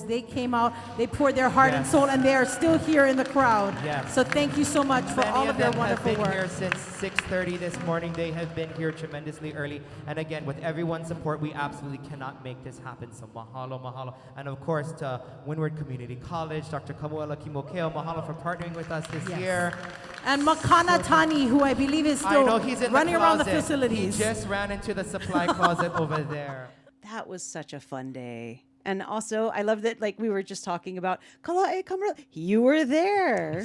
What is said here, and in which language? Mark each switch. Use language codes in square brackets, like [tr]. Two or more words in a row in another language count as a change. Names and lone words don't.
[en] They came out, they poured their heart and soul, and they are still here in the crowd. So thank you so much for all of their wonderful work. Many of them have been here since 6:30 this morning. They have been here tremendously early. And again, with everyone's support, we absolutely cannot make this happen. So [haw] mahalo, mahalo. [en] And of course, to Windward Community College, Dr. Kamuela Kimokeo, mahalo for partnering with us this year. And Makana Tani, who I believe is still running around the facilities. He just ran into the supply closet over there. That was such a fun day. And also, I love that, like we were just talking about, Kalae Camarillo, you were there.